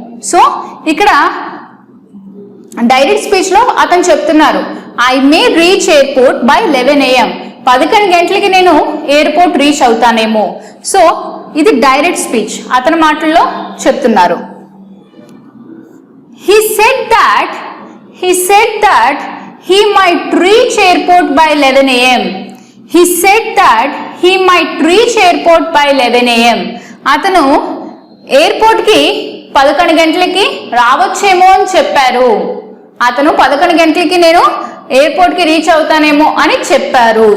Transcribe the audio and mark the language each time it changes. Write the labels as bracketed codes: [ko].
[te] So ఇక్కడ direct స్పీచ్లో అతను చెప్తున్నారు [en] I may reach airport by 11 AM. [te] 11 గంటలకి నేను ఎయిర్పోర్ట్ రీచ్ అవుతానేమో. సో ఇది డైరెక్ట్ స్పీచ్, అతని మాటల్లో చెప్తున్నారు. [en] He said that he might reach airport by 11 AM. He said that he might reach airport by 11 AM. [te] అతను ఎయిర్పోర్ట్కి 11 గంటలకి రావచ్చేమో అని చెప్పారు. అతను 11 గంటలకి నేను ఎయిర్పోర్ట్కి రీచ్ అవుతానేమో అని చెప్పారు.